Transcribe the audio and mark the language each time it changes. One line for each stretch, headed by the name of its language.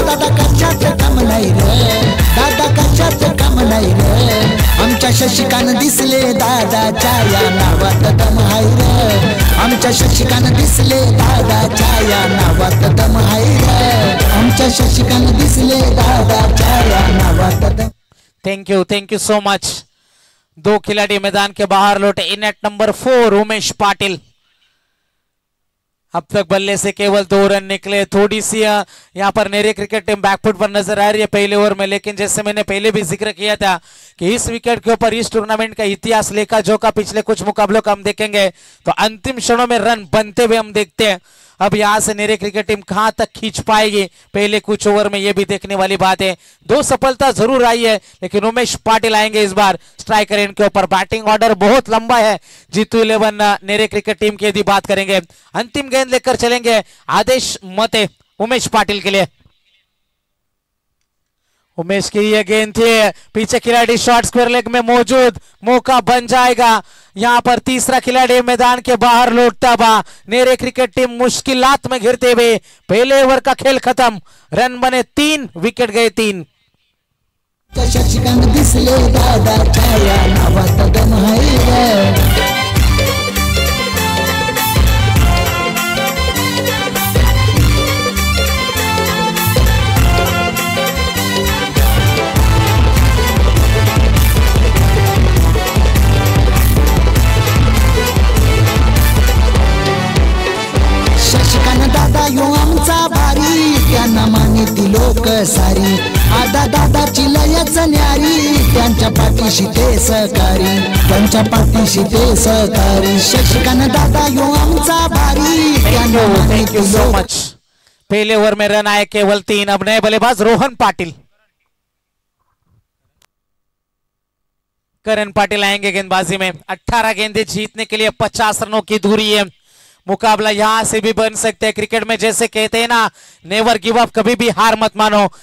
Marathi: दादा कशाच काम नाही रे, दादा कशाच काम नाही रे। आमच्या शशिकान दिसले दादाच्या या नावात दम हाय रे, आमच्या शशिकान दिसले दादाच्या या नावात दम हाय रे, आमच्या शशिकान दिसले दादाच्या या नावात दम।
English: Thank you so much.
Hindi: 2 खिलाड़ी मैदान के बाहर लौटे। इन एट नंबर 4 उमेश पाटिल। अब तक बल्ले से केवल 2 रन निकले। थोड़ी सी यहाँ पर नेरे क्रिकेट टीम बैकफुट पर नजर आ रही है पहले ओवर में, लेकिन जैसे मैंने पहले भी जिक्र किया था कि इस विकेट के ऊपर इस टूर्नामेंट का इतिहास लेखा जोखा पिछले कुछ मुकाबलों का हम देखेंगे तो अंतिम क्षणों में रन बनते हुए हम देखते हैं। अब यहां से नेरे क्रिकेट टीम कहां तक खींच पाएगी पहले कुछ ओवर में, यह भी देखने वाली बात है। 2 सफलता जरूर आई है, लेकिन उमेश पाटिल आएंगे इस बार स्ट्राइकर एंड के ऊपर। बैटिंग ऑर्डर बहुत लंबा है जीतू 11 नेरे क्रिकेट टीम की यदि बात करेंगे। अंतिम गेंद लेकर चलेंगे आदेश मते उमेश पाटिल के लिए। उमेश की यह गेंद थी, पीछे खिलाड़ी शॉर्ट स्क्वायर लेग में मौजूद, मौका बन जाएगा। यहां पर तीसरा खिलाड़ी मैदान के बाहर लौटता हुआ। नेरे क्रिकेट टीम मुश्किलात में घिरते हुए पहले ओवर का खेल खत्म। रन बने 3, विकेट गए 3।
Marathi: शशिकांत दिसले दादा छाया नावात गम है दादा यो आमचा भारी त्यांना मानिती लोक सारी आदा दादाची लयच न्यारी त्यांच्या पाठीशी ते सहकारी त्यांच्या पाठीशी ते सहकारी शशिकांत दादा यो आमचा भारी त्यांना
English: Thank you so much.
Hindi: पहले ओवर में रन आए केवल 3। अब नए बल्लेबाज रोहन पाटिल, करण पाटिल आएंगे गेंदबाजी में। 18 गेंदें जीतने के लिए 50 रनों की दूरी है। मुकाबला यहां से भी बन सकते हैं। क्रिकेट में जैसे कहते हैं ना,
English: never give up,
Hindi: कभी भी हार मत मानो।